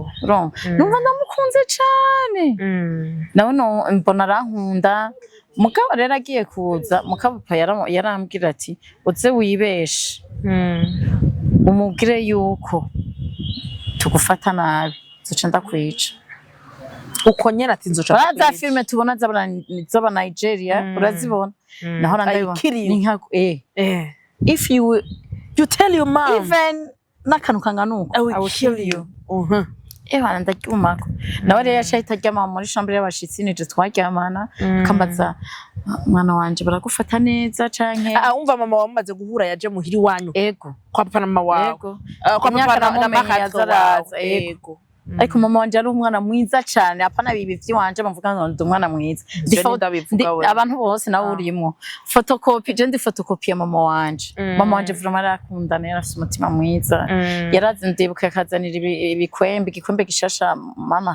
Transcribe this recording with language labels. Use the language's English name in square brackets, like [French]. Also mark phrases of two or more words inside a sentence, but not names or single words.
[Rundi] numva ndamukunze cyane nawe mbona arankunda mugabo rero agiye kuza mukapapa yarambwira ati uze wibeshe umubwire yuko tugufata nabi zoca ndakwica uko nyene ati nzoca za filme tubona z'aba Nigeria urazibona naho ndabibona ni nka [English] if you tell your mom even [Rundi] nakanu kanganuko [English] I will kill you [Rundi] Ewa ndacyumako nawe rero yashahita aryama muri chambre y'abashitsi nije twaryamana kambaza mwana wanje baragufata neza canke umva mama wamaze guhura yaje muhiri wanyu ego kwa papa na mama wawe kwa papa na mama yazaraza ego ariko mama wanje ari umwana mwiza cyane apana bibi vy'iwanje bavuga ngo ndi umwana mwiza abantu bose nawe urimo photocopy je ndi photocopy ya mama wanje vraiment arakundana yarafite umutima mwiza yarazi ndibuka akazanira igikwembe gishasha mama